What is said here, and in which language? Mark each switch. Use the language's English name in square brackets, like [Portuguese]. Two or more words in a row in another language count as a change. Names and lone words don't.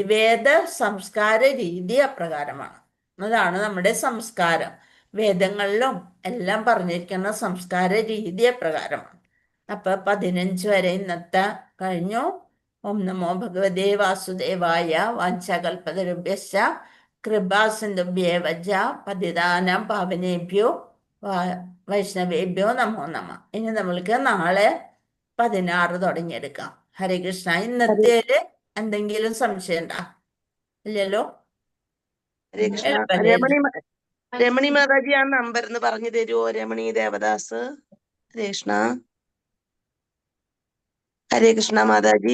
[Malayalam] വേദ സംസ്കാര രീതി അപ്രകാരമാണ്. അതാണ് നമ്മുടെ സംസ്കാരം. വേദങ്ങളിലും എല്ലാം പറഞ്ഞിരിക്കുന്ന സംസ്കാര രീതി അപ്രകാരമാണ്. അപ്പൊ 15 വരെ ഇന്നത്തെ കഴിഞ്ഞു. [Sanskrit] ഓം നമോ ഭഗവതേ വാസുദേവായ. വാഞ്ചകൽപതരുഭ്യശ്ച കൃപാസിന്ധുഭ്യേവ ച പതിതാനാം പാവനേഭ്യോ വൈഷ്ണവേഭ്യോ നമോ നമ. [Malayalam] ഇനി നമ്മൾക്ക് നാളെ 16 തുടങ്ങിയെടുക്കാം. ഹരേ കൃഷ്ണ. ഇന്നത്തേല് എന്തെങ്കിലും സംശയം ഉണ്ടോ? ഇല്ലല്ലോ. രമണി മാതാജി ആ നമ്പർ എന്ന് പറഞ്ഞു തരുമോ? രമണി ദേവദാസ്. ഹരേ കൃഷ്ണ. ഹരേ കൃഷ്ണ മാതാജി.